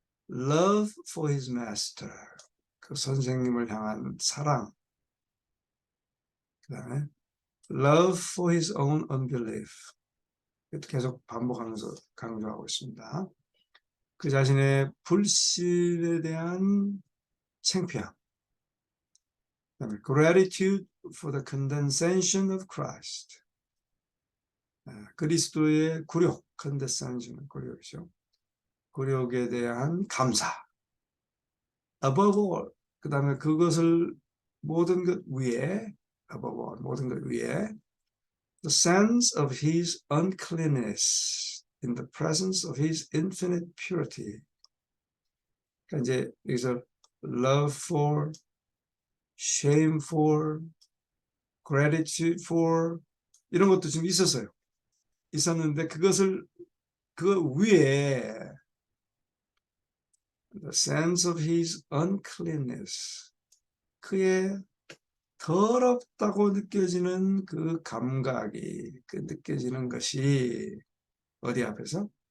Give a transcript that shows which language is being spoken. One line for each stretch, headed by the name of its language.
English: Love for his master,
Korean: 그 선생님을 향한 사랑. 그 다음에
English: love for his own unbelief,
Korean: 계속 반복하면서 강조하고 있습니다. 그 자신의 불신에 대한 창피함. 그다음에
English: gratitude for the condescension of Christ,
Korean: 그리스도의 굴욕,
English: condescension,
Korean: 굴욕이죠. 굴욕에 대한 감사.
English: above all,
Korean: 그 다음에 그것을 모든 것 위에,
English: above all,
Korean: 모든 것 위에
English: the sense of his uncleanness in the presence of his infinite purity.
Korean: 그러니까 이제 여기서
English: love for, shame for, gratitude for
Korean: 이런 것도 지금 있었는데 그 위에
English: the sense of his uncleanness,
Korean: 그의 더럽다고 느껴지는 그 감각이, 그 느껴지는 것이 어디 앞에서?